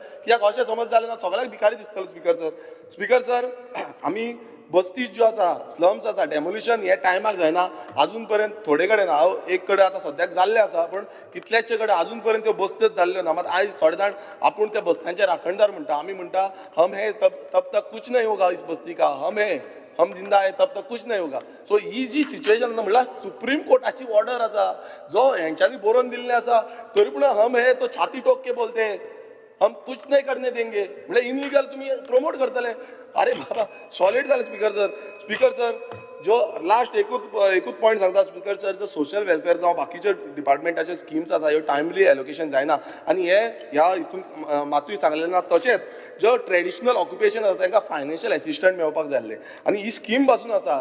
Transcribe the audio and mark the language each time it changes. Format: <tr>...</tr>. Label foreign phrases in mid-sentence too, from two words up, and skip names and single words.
<kok>कित्याक अशें समज जालें ना सगळ्याक भिकारी दिसतलो.</kok> <en>Speaker sir</en> <kok>आमी बस्ती ज्यो आसा, स्लम्स आसा, डेमोलिशन हे टायमार जायना अजून पर्यंत. थोडे कडेन हांव एक कडेन आतां सद्याक जाल्लें आसा, पण कितलेशे कडेन अजून पर्यंत त्यो बस्त्योच जाल्ल्यो ना. मात आयज थोडे जाण आपूण त्या बस्त्यांचे राखणदार म्हणटा. आमी म्हणटा</kok> <hi>हम हे तब तक कुछ नहीं होगा इस बस्ती का, हम जिंदा है तब तक कुछ नहीं होगा.</hi> <kok>सो ही जी सिच्युएशन म्हणल्यार सुप्रीम कोर्टाची ऑर्डर आसा जो हेंच्यांनी बरोवन दिल्लें आसा, तरी पूण</kok> <hi>हम हे तो छाती ठोक के बोलते हम कुछ नहीं करने देंगे</hi> <kok>म्हणजे इनलिगल तुम्ही प्रमोट करतले. अरे बाबा सॉलिड जालें.</kok> <en>Speaker sir</en> <kok>जो लास्ट एकूच पॉयंट सांगता</kok> <en>Speaker sir,</en> <kok>जो</kok> <en>social welfare</en> <kok>जावं बाकीचे डिपार्टमेंटाचे स्किम्स आसा ह्यो</kok> <en>timely allocation</en> <kok>जायना आनी हे ह्या हितून मातूय सांगलें ना. तशेंच जो</kok> <en>traditional occupation</en> <kok>आसा तांकां</kok> <en>financial assistant</en> <kok>मेळपाक जाय आसलें आनी ही स्कीम पासून आसा.</kok>